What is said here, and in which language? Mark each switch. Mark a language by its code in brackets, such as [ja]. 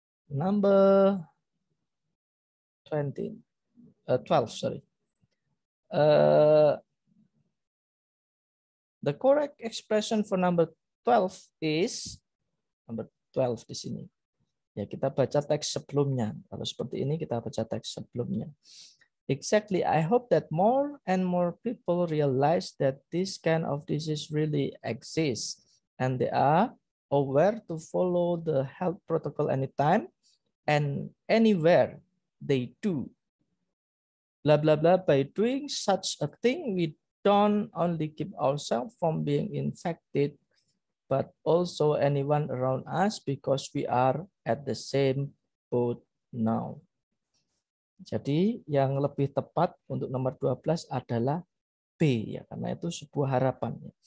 [en] Number 12, sorry. The correct expression for number 12 is number 12 [id] di sini. Ya, kita baca teks sebelumnya. Kalau seperti ini kita baca teks sebelumnya. [en] Exactly, I hope that more and more people realize that this kind of disease really exists and they are aware to follow the health protocol anytime and anywhere they do. Blah, blah, blah. By doing such a thing, we don't only keep ourselves from being infected, but also anyone around us because we are at the same boat now. [id] Jadi yang lebih tepat untuk nomor 12 adalah B ya, karena itu sebuah harapan.